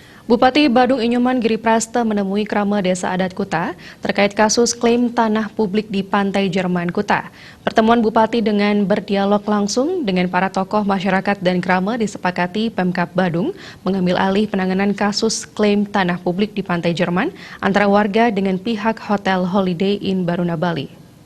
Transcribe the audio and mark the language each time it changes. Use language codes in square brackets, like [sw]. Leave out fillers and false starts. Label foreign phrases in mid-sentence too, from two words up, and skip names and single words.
[id] Bupati Badung Inyoman Giriprasta menemui Krama Desa Adat Kuta terkait kasus klaim tanah publik di Pantai Jerman Kuta. Pertemuan Bupati dengan berdialog langsung dengan para tokoh masyarakat dan Krama disepakati Pemkab Badung mengambil alih penanganan kasus klaim tanah publik di Pantai Jerman antara warga dengan pihak Hotel Holiday Inn Baruna Bali.